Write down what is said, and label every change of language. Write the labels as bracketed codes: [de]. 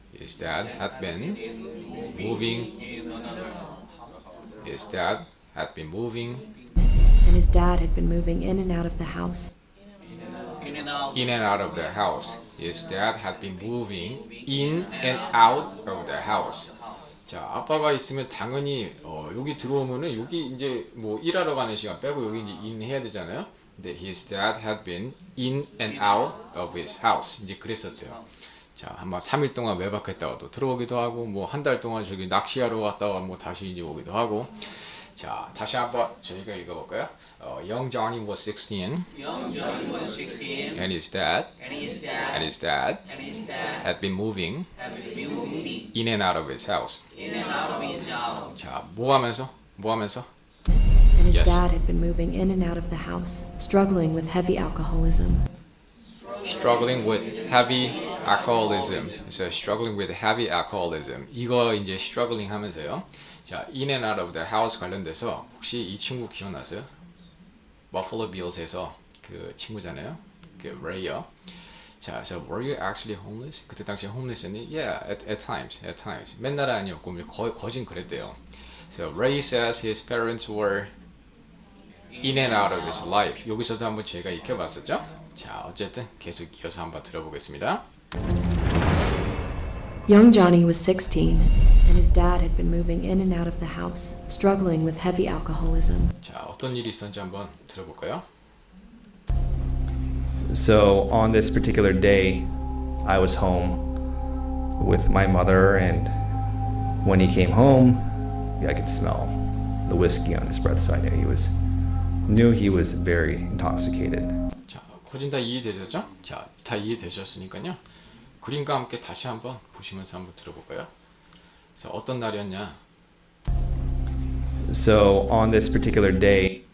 [en] His dad had been moving. His dad had been moving And his dad had been moving in and out of the house. in and out in and out of the house. His dad had been moving in and out of the house. [ko] 자, 아빠가 있으면 당연히 여기 들어오면은 여기 이제 뭐 일하러 가는 시간 빼고 여기 이제 in 해야 되잖아요. 근데 [en] his dad had been in and out of his house. [ko] 이제 그랬었대요. 자, 한번 3일 동안 외박했다가도 들어오기도 하고 뭐 한 달 동안 저기 낚시하러 갔다가 뭐 다시 이제 오기도 하고. 자, 다시 한번 저희가 읽어볼까요? [en] Young Johnny was 16 Young Johnny was 16 and his dad and his dad had been moving had been moving in and out of his house. in and out of his house [ko] 자, 뭐 하면서? [en] And his Yes. dad had been moving in and out of the house, struggling with heavy alcoholism. Struggling with heavy alcoholism. [ko] 그래서 [en] struggling with heavy alcoholism. [ko] 이거 이제 struggling 하면서요. 자, [en] in and out of the house [ko] 관련돼서 혹시 이 친구 기억나세요? Buffalo Bills에서 그 친구잖아요. 그 Ray요. 자, 그래서 [en] were you actually homeless? [ko] 그때 당시 homeless였니? [en] Yeah, at times. [ko] 맨날 아니었고 거진 그랬대요. [en] So Ray says his parents were in and out of his life. [ko] 여기서도 한번 제가 익혀봤었죠? 자, 어쨌든 계속 이어서 한번 들어보겠습니다. [en] Young Johnny was 16, and his dad had been moving in and out of the house, struggling with heavy alcoholism. [ko] 자, 어떤 일이 있었는지 한번 들어볼까요? [en] So on this particular day, I was home with my mother, and when he came home, I could smell the whiskey on his breath, so I knew he was very intoxicated. [ko] 자, 거진 다 이해되셨죠? 자, 다 이해되셨으니까요. 그림과 함께 다시 한번 보시면서 한번 들어볼까요? 그래서 어떤 날이었냐? [en] So on this particular day,